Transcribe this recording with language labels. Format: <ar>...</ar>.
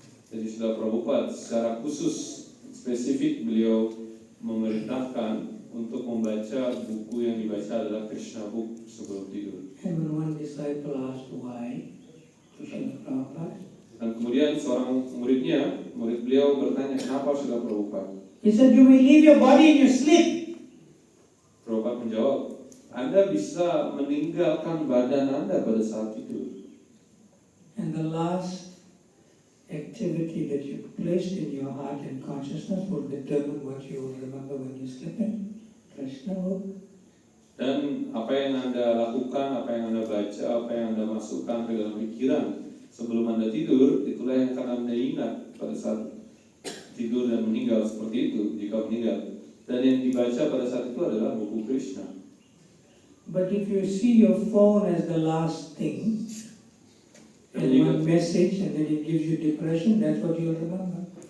<id>Jadi sudah Prabhupada secara khusus spesifik beliau memerintahkan untuk membaca buku yang dibaca adalah Krishna book sebelum tidur.</id> <en>And when one disciple asked why to Srila Prabhupada,</en> <id>Dan kemudian seorang murid beliau bertanya, kenapa sudah Prabhupada?</id> <en>he said, you may leave your body in your sleep.</en> <id>Prabhupada menjawab, Anda bisa meninggalkan badan Anda pada saat tidur.</id> <en>And the last activity that you placed in your heart and consciousness will determine what you will remember when you're sleeping. Krishna book.</en> <id>Dan apa yang Anda lakukan, apa yang Anda baca, apa yang Anda masukkan ke dalam pikiran sebelum Anda tidur, itulah yang akan Anda ingat pada saat tidur dan meninggal, seperti itu jika meninggal. Dan yang dibaca pada saat itu adalah buku Krishna.</id> <en>But if you see your phone as the last thing, and one message, and then it gives you depression, that's what you'll remember.</en>